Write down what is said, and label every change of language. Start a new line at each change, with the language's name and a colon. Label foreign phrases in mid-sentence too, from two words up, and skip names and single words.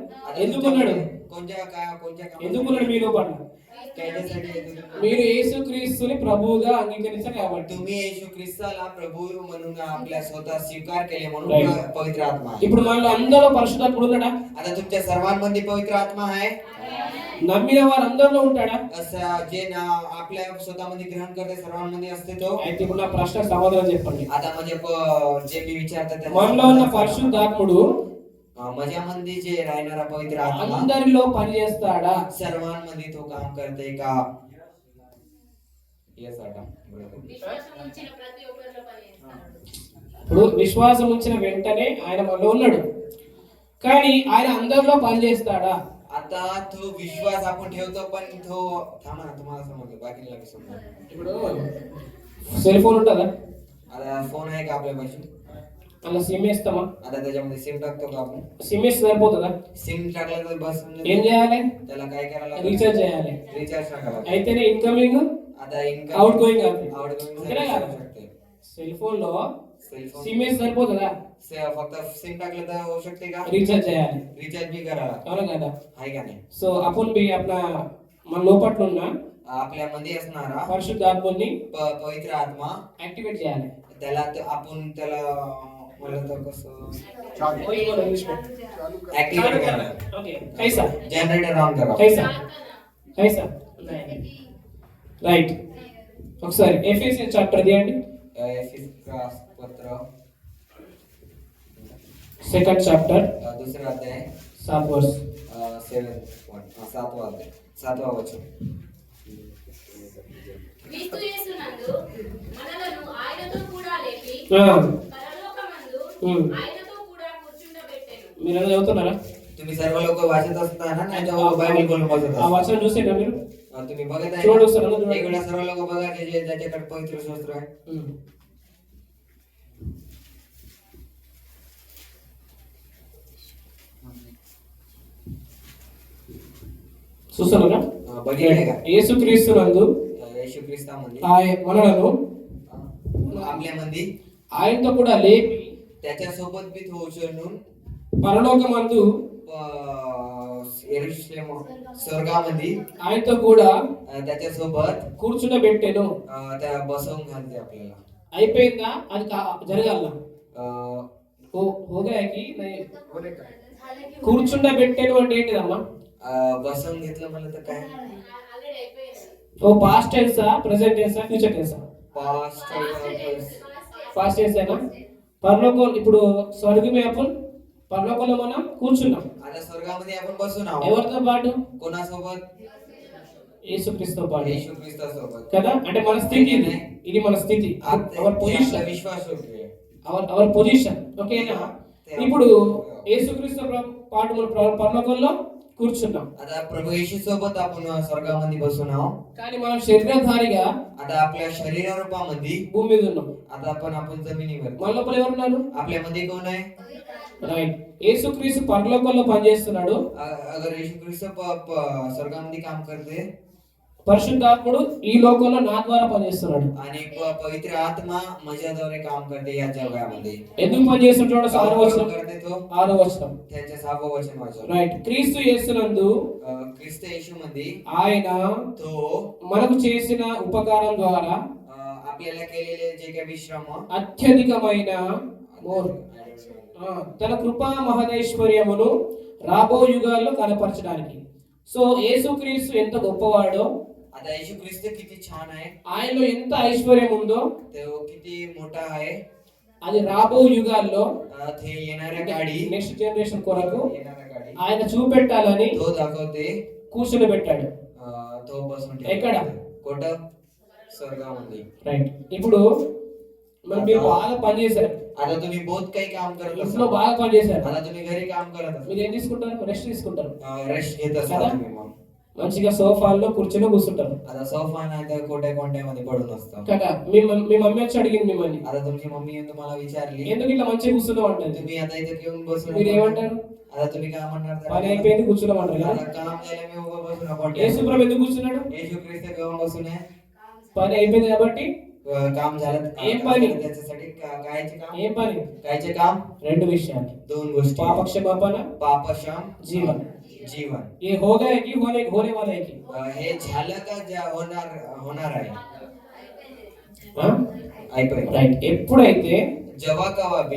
Marathi: आता
Telugu: ఎందుకు ఉన్నాడు?
Marathi: कोणत्या कोणत्या
Telugu: ఎందుకు ఉన్నాడు మీలో పట్ల?
Marathi: कायद्यासाठी आहे तुम्ही?
Telugu: మీరు యేసుక్రీస్తుని ప్రభువుగా అంగీకరించారు కాబట్టి.
Marathi: तुम्ही येशू ख्रिस्ताला प्रभू म्हणून आपल्या स्वतः स्वीकार केले म्हणून
English: Right.
Marathi: पवित्र आत्मा आहे.
Telugu: ఇప్పుడు మనలో అందరిలో పరిశుద్ధాత్ముడు ఉన్నాడా?
Marathi: आता तुमच्या सर्वांमध्ये पवित्र आत्मा आहे.
Telugu: నమ్మిన వారందరిలో ఉంటాడా?
Marathi: असं जे आपल्या स्वतःमध्ये ग्रहण करते सर्वांमध्ये असते तो.
Telugu: అయితే ఇప్పుడు నా ప్రశ్నకు సమాధానం చెప్పండి.
Marathi: आता म्हणजे जे मी विचारतात
Telugu: మనలో ఉన్న పరిశుద్ధాత్ముడు
Marathi: माझ्यामध्ये जे राहणारा पवित्र आत्मा
Telugu: అందరిలో పనిచేస్తాడా?
Marathi: सर्वांमध्ये तो काम करते का? येस आता बरोबर.
Telugu: విశ్వాసం ఉంచిన ప్రతి ఒక్కరిలో పనిచేస్తాడు. ఇప్పుడు విశ్వాసం ఉంచిన వెంటనే ఆయన మనలో ఉన్నాడు, కానీ ఆయన అందరిలో పనిచేస్తాడా?
Marathi: आता तो विश्वास आपण ठेवतो पण तो थांबा ना तुम्हाला समजलं बाकीला बी समजलं.
Telugu: ఇప్పుడు
English: cell phone
Telugu: ఉంటుందా?
Marathi: आता फोन आहे का आपल्यापाशी?
Telugu: అలా సిమ్ వేస్తామా?
Marathi: आता त्याच्यामध्ये सिम टाकतो का आपण?
Telugu: సిమ్ వేస్తే సరిపోతుందా?
Marathi: सिम टाकलं तर बस
Telugu: ఏం చేయాలి?
Marathi: त्याला काय करायला
Telugu: రీఛార్జ్ చేయాలి.
Marathi: रिचार्ज टाकायला.
Telugu: అయితేనే ఇన్కమింగ్
Marathi: आता इनकम
Telugu: అవుట్ గోయింగ్ అవుతుంది.
Marathi: आउटगोइंग
Telugu: అంతేనా కాదా?
Marathi: शकते.
English: cell phone
Telugu: లో
English: cell phone
Telugu: సిమ్ వేస్తే సరిపోతుందా?
Marathi: फक्त सिम टाकलं तर होऊ शकते का?
Telugu: రీఛార్జ్ చేయాలి.
Marathi: रिचार्ज बी करायला
Telugu: అవునా కదా?
Marathi: आहे का नाही?
Telugu: సో
Marathi: आपण बी आपला
Telugu: మన లోపట్ల ఉన్న
Marathi: आपल्यामध्ये असणारा
Telugu: పరిశుద్ధాత్మని
Marathi: पवित्र आत्मा
Telugu: యాక్టివేట్ చేయాలి.
Marathi: त्याला आपण त्याला म्हणलं तर कसं ऍक्टिवेट ऍक्टिव्हेट करायला.
Hindi: ओके कैसा
English: generator on
Marathi: करा.
Hindi: कैसा कैसा రైట్.
Telugu: ఒకసారి ఎఫెసియన్స్ చాప్టర్ తీయండి.
Marathi: एफिसका पत्र
English: second chapter
Marathi: दुसरा अध्याय
Telugu: 7 వర్స్.
Marathi: 7वा अध्याय 7वा वचन.
Telugu: క్రీస్తు యేసునందు మనలను ఆయనతో కూడా లేపి పరలోకమందు ఆయనతో కూడా కూర్చుండబెట్టెను. మీరు ఏదో చదువుతున్నారా?
Marathi: तुम्ही सर्व लोक वाचत असताना नाही तर बायबल बोलून बसत ఆ असता.
Telugu: వచనం చూసేనా మీరు?
Marathi: तुम्ही बघत आहे
Telugu: చూడండి
Marathi: ना?
Telugu: सर, అందరూ
Marathi: एक वेळा सर्व लोक बघा की जे ज्याच्याकडे पवित्र शास्त्र आहे.
Telugu: చూస్తున్నారా?
Marathi: बघितले का?
Telugu: యేసుక్రీస్తు నందు
Marathi: येशू ख्रिस्तामध्ये
Telugu: మనలను
Marathi: आपल्यामध्ये
Telugu: ఆయనతో కూడా లేపి
Marathi: त्याच्यासोबत बी तो उचलून
Telugu: పరలోకమందు
Marathi: यरूशलेम स्वर्गामध्ये
Telugu: ఆయనతో కూడా
Marathi: त्याच्यासोबत
Telugu: కూర్చుండబెట్టెను.
Marathi: त्या बसवून घालते आपल्याला.
Telugu: అయిపోయిందా? అది జరగాల. अं, హోగాకి కూర్చుండబెట్టెను అంటే ఏంటిదమ్మా?
Marathi: बसवून घेतलं म्हणलं तर काय?
Telugu: ఆల్రెడీ అయిపోయింది. ఓ
English: past tense, present tense, future tense?
Marathi: पास्ट
English: past tense
Telugu: అయినా పరలోకం. ఇప్పుడు స్వర్గమే అప్పుడు పరలోకంలో మనం కూర్చున్నాం.
Marathi: आता स्वर्गामध्ये आपण बसून आहोत.
Telugu: ఎవరితో పాటు?
Marathi: कोणासोबत?
Telugu: యేసుక్రీస్తుతో పాటు
Marathi: येशू ख्रिस्तासोबत.
Telugu: కదా? అంటే మన స్థితి ఇది. ఇది మన స్థితి, అవర్
Marathi: आपला
Telugu: పొజిషన్,
Marathi: विश्वास होते.
English: our position.
Telugu: ఓకేనా? ఇప్పుడు యేసుక్రీస్తు పాటు మన పరలోకంలో కూర్చున్నాం.
Marathi: आता प्रभू येशू सोबत आपण स्वर्गामध्ये बसून आहोत.
Telugu: కానీ మనం శరీరధారిగా
Marathi: आता आपल्या शरीर रूपामध्ये
Telugu: భూమి మీద ఉన్నాం.
Marathi: आता आपण जमिनीवर.
Telugu: మన లోపల ఎవరున్నారు?
Marathi: आपल्यामध्ये कोण आहे?
Telugu: రైట్. యేసుక్రీస్తు పరలోకంలో పనిచేస్తున్నాడు,
Marathi: अगर येशू ख्रिस्त स्वर्गामध्ये काम करते,
Telugu: పరిశుద్ధాత్ముడు ఈ లోకంలో నా ద్వారా పనిచేస్తున్నాడు.
Marathi: आणि पवित्र आत्मा माझ्याद्वारे काम करते या जगामध्ये.
Telugu: ఎందుకు పనిచేస్తున్నాడు?
Marathi: काम
Telugu: 6వ వచనం.
Marathi: करते तो
Telugu: 6వ వచనం.
Marathi: त्यांच्या 6व वचन वाचा.
Telugu: రైట్. క్రీస్తు యేసునందు
Marathi: ख्रिस्त येशू मध्ये
Telugu: ఆయన
Marathi: तो
Telugu: మనకు చేసిన ఉపకారం ద్వారా
Marathi: आपल्याला केलेले जे काही विश्राम
Telugu: అత్యధికమైన తన కృపా మహదైశ్వర్యమును రాబో యుగాల్లో కనపరచడానికి. సో యేసుక్రీస్తు ఎంత గొప్పవాడో,
Marathi: आता येशू ख्रिस्त किती छान आहे,
Telugu: ఆయనలో ఎంత ఐశ్వర్యం ఉందో
Marathi: तो किती मोठा आहे,
Telugu: అది రాబో యుగాల్లో
Marathi: ते येणाऱ्या काळी
English: next generation
Telugu: కొరకు
Marathi: येणाऱ्या काळी
Telugu: ఆయన చూపెట్టాలని
Marathi: तो दाखवते.
Telugu: కూర్చొని పెట్టాడు.
Marathi: तो बसून
Telugu: ఎక్కడ?
Marathi: कुठं? स्वर्गामध्ये.
Telugu: రైట్. ఇప్పుడు మరి మీరు బాగా పనిచేశారు,
Marathi: आता तुम्ही बहुत काही काम करत
Telugu: ఇంట్లో
Marathi: असाल.
Telugu: బాగా పనిచేశారు,
Marathi: आता तुम्ही घरी काम करत असाल.
Telugu: మీరు ఏం తీసుకుంటారు? రెస్ట్ తీసుకుంటారు.
Marathi: रेस्ट घेत असाल
Telugu: కదా?
Marathi: तुम्ही मग.
Telugu: మంచిగా సోఫాల్లో కూర్చొని కూర్చుంటారు
Marathi: आता सोफा नाही तर कोट्यामध्ये पडून असतं.
Telugu: కదా. మీ మమ్మీ వచ్చి అడిగింది మిమ్మల్ని,
Marathi: आता तुमची मम्मी येऊन तुम्हाला विचारली
Telugu: ఎందుకు ఇట్లా మంచిగా కూర్చున్నావు అంటది.
Marathi: तुम्ही आता इथे येऊन बसून
Telugu: మీరు ఏమంటారు?
Marathi: आता तुम्ही काय म्हणणार
Telugu: పని
Marathi: त्याला?
Telugu: అయిపోయింది కూర్చున్నామంటారు కదా.
Marathi: आता काम झालं मी उभं बसून आपण
Telugu: యేసు ప్రభు ఎందుకు కూర్చున్నాడు?
Marathi: येशू ख्रिस्त घेऊन बसून आहे.
Telugu: పని అయిపోయింది కాబట్టి.
Marathi: काम झालं
Telugu: ఏం పని?
Marathi: त्याच्यासाठी कायचे काम?
Telugu: ఏం పని?
Marathi: कायचे काम?
Telugu: రెండు విషయాలు,
Marathi: दोन गोष्टी.
Telugu: పాప క్షమాపణ,
Marathi: पापक्षम
Telugu: జీవన్.
Marathi: जीवन.
Hindi: ये हो गए की होने वाला है की?
Marathi: हे झालं का ज्या होणार आहे. ఆ? ऐकूया.
Telugu: రైట్. ఎప్పుడైతే
Marathi: जेव्हा केव्हा बी